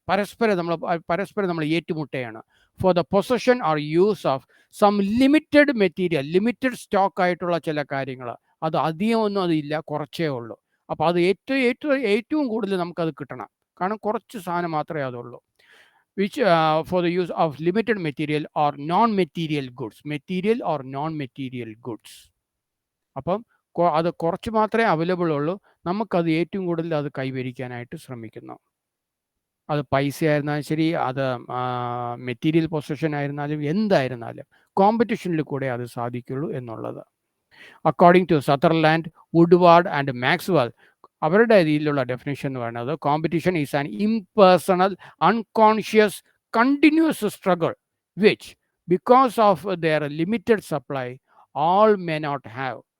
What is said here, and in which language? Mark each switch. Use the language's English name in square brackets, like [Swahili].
[Malayalam] പരസ്പരം നമ്മൾ ഏറ്റുമുട്ടുകയാണ്. [English] for the possession or use of some limited material, [Malayalam] limited stock ആയിട്ടുള്ള ചില കാര്യങ്ങൾ, അത് അധികമൊന്നും അതില്ല, കുറച്ചേ ഉള്ളൂ. അപ്പോൾ അത് ഏറ്റവും കൂടുതൽ നമുക്കത് കിട്ടണം, കാരണം കുറച്ച് സാധനം മാത്രമേ അതുള്ളൂ. [English] which for the use of limited material or non-material goods, material or non-material goods. [Malayalam] അപ്പം അത് കുറച്ച് മാത്രമേ അവൈലബിൾ ഉള്ളൂ, നമുക്കത് ഏറ്റവും കൂടുതൽ അത് കൈവരിക്കാനായിട്ട് ശ്രമിക്കുന്നു. അത് പൈസ ആയിരുന്നാലും ശരി, അത് മെറ്റീരിയൽ പൊസഷൻ ആയിരുന്നാലും എന്തായിരുന്നാലും കോമ്പറ്റീഷനിൽ കൂടെ അത് സാധിക്കുള്ളൂ എന്നുള്ളത്. [English] according to Sutherland, Woodward and Maxwell, [Malayalam] അവരുടെ രീതിയിലുള്ള ഡെഫിനേഷൻ എന്ന് പറയുന്നത് [English] Competition is an impersonal, unconscious, continuous struggle which because of their limited supply all may not have.